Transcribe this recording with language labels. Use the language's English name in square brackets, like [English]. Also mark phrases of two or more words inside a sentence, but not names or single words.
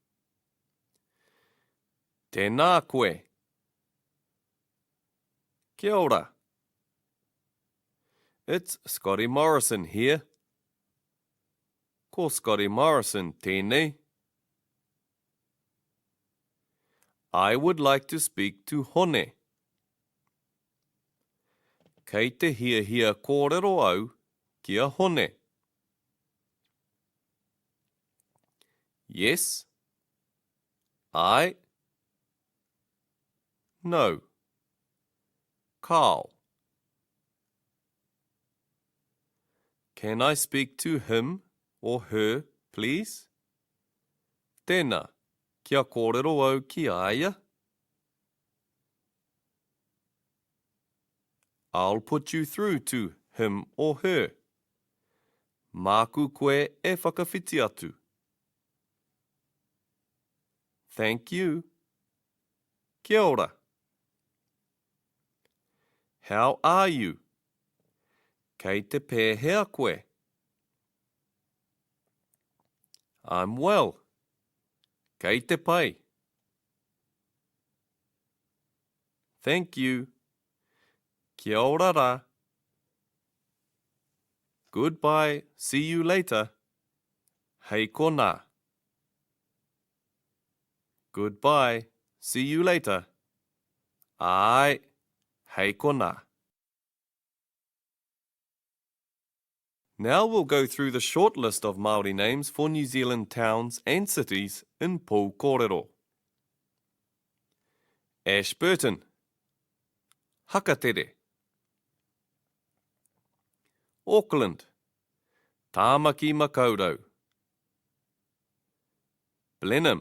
[Māori] Tēnā koe. Kia ora. [English] It's Scotty Morrison here. [Māori] Ko Scotty Morrison tēnei. [English] I would like to speak to Hone. [Māori] Kei te hia kōrero au kia Hone. [English] Yes. I. No. Carl. Can I speak to him or her, please? [Māori] Tēnā, kia kōrero au ki aia. [English] I'll put you through to him or her. [Māori] Māku koe e whakawhiti atu. [English] Thank you. [Māori] Kia ora. [English] How are you? [Māori] Kei te pēhea koe. [English] I'm well. [Māori] Kei te pai. [English] Thank you. [Māori] Kia ora rā. [English] Goodbye. See you later. [Māori] Hei kona. [English] Goodbye. See you later. [Māori] Ai. Hei kona. [English] Now we'll go through the short list of Māori names for New Zealand towns and cities in Pou Korero. Ashburton. Hakatere. Auckland. Tāmaki Makaurau. Blenheim.